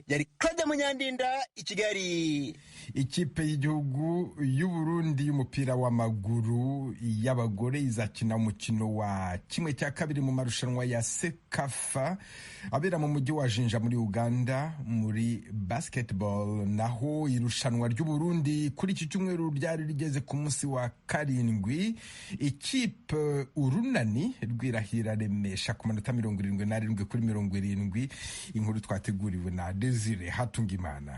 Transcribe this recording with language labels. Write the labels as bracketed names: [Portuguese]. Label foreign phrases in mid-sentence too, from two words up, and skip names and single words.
[Kinyarwanda] Yari Claude Munyandinda i Kigali. Ikipe y'igihugu y'u Burundi y'umupira w'amaguru y'abagore izakina umukino wa kimwe cya kabiri mu marushanwa ya Sekafa abera mu mujyi wa Jinja muri Uganda muri basketball. Naho irushanwa ry'u Burundi kuri iki cyumweru ryari rigeze ku munsi wa 7. Ikipe urunani rwirahira remesha ku manota 77 kuri 70. Inkuru twateguriwe na Desire Hatungimana.